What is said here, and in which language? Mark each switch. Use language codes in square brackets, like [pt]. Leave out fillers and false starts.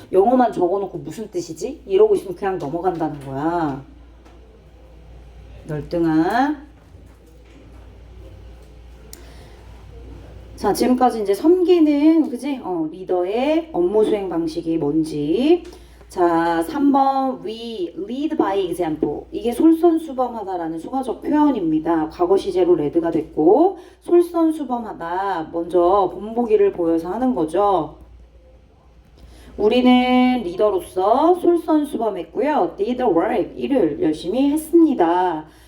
[ko] 영어만 적어놓고 무슨 뜻이지? 이러고 있으면 그냥 넘어간다는 거야. 열등한. 자, 지금까지 이제 섬기는, 그지? 리더의 업무 수행 방식이 뭔지. 자, 3번 [en] we lead by example. [ko] 이게 솔선수범하다라는 수거적 표현입니다. 과거 시제로 레드가 됐고 솔선수범하다. 먼저 본보기를 보여서 하는 거죠. 우리는 리더로서 솔선수범했고요. [en] did the work. [ko] 일을 열심히 했습니다.